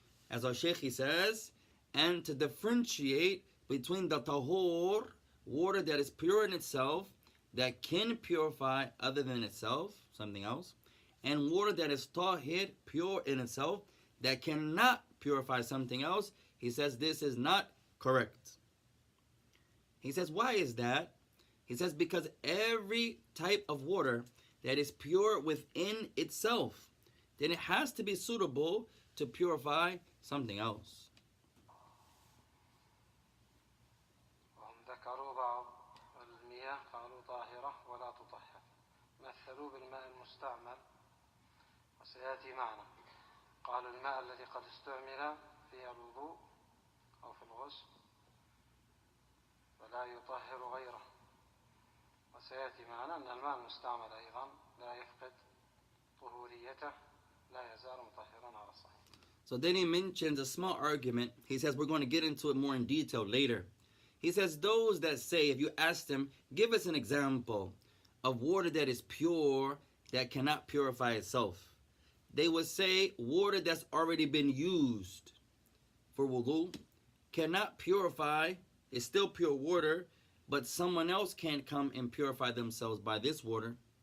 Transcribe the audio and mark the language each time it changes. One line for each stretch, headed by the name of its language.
English: As our Shaykh, he says, and to differentiate between the tahor, water that is pure in itself, that can purify other than itself, something else, and water that is tahir, pure in itself, that cannot purify something else, he says this is not correct. He says, why is that? He says, because every type of water that is pure within itself, then it has to be suitable to purify something else.
Arabic: ذكروا بعض المياه قالوا طاهرة ولا تطهر، مثلوا بالماء المستعمل وسيأتي معنا. قالوا الماء الذي قد استعمل في الوضوء أو في الغسل ولا يطهر غيره، وسيأتي معنا أن الماء المستعمل أيضا لا يفقد طهوريته، لا يزال مطهرا على الصحيح.
English: So then he mentions a small argument. He says we're going to get into it more in detail later. He says those that say, if you ask them, give us an example of water that is pure, that cannot purify itself. They would say water that's already been used for wudu cannot purify, it's still pure water, but someone else can't come and purify themselves by this water.